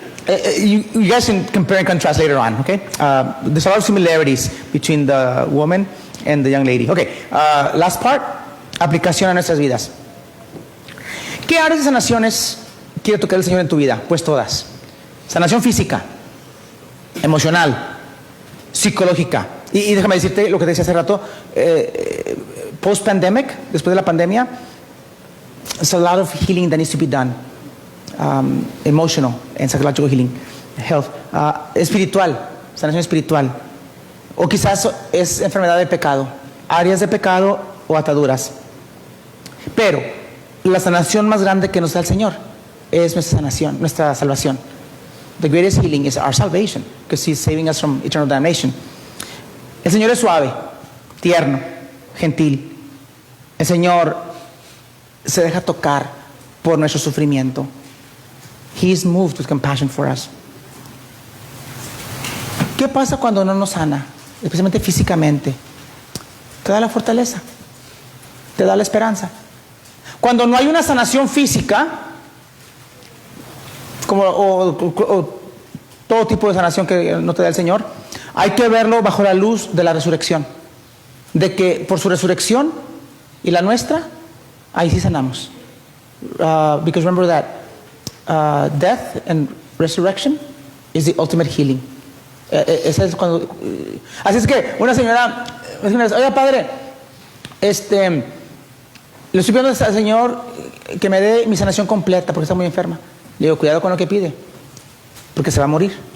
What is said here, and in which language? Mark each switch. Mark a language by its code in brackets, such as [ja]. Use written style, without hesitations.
[en] You guys can compare and contrast later on, okay? There's a lot of similarities between the woman and the young lady. Okay, last part, [es] aplicación a nuestras vidas. ¿Qué áreas de sanaciones quiere tocar el Señor en tu vida? Pues todas. Sanación física, emocional, psicológica. Y déjame decirte lo que te decía hace rato, [en] post-pandemic, [es] después de la pandemia, [en] there's a lot of healing that needs to be done. Emotional and psychological healing, health, [es] espiritual, sanación espiritual, o quizás es enfermedad de pecado, áreas de pecado o ataduras. Pero la sanación más grande que nos da el Señor es nuestra sanación, nuestra salvación. [en] The greatest healing is our salvation, because He's saving us from eternal damnation. [es] El Señor es suave, tierno, gentil. El Señor se deja tocar por nuestro sufrimiento. [en] He is moved with compassion for us. [es] ¿Qué pasa cuando no nos sana? Especialmente físicamente. Te da la fortaleza. Te da la esperanza. Cuando no hay una sanación física, o todo tipo de sanación que no te da el Señor, hay que verlo bajo la luz de la resurrección. De que por su resurrección y la nuestra, ahí sí sanamos. [en] Because remember that death and resurrection is the ultimate healing. [es] Esa es cuando, así es que una señora me dice, oye padre, le estoy pidiendo al Señor que me dé mi sanación completa porque está muy enferma. Le digo, cuidado con lo que pide, porque se va a morir.